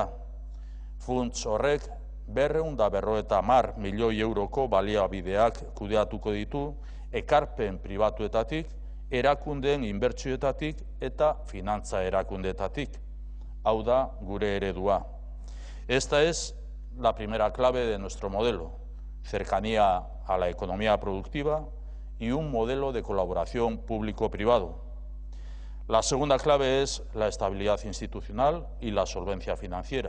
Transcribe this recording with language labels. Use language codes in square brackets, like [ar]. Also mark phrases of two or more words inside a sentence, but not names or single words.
[eu] Funts horrek 250 milioi euroko baliabideak kudeatuko ditu ekarpen pribatuetatik, erakundeen inbertsioetatik eta finantza erakundeetatik. Hau da gure eredua. [es] Esta es la primera clave de nuestro modelo: cercanía a la economía productiva y un modelo de colaboración público-privado. La segunda clave es la estabilidad institucional y la solvencia financiera.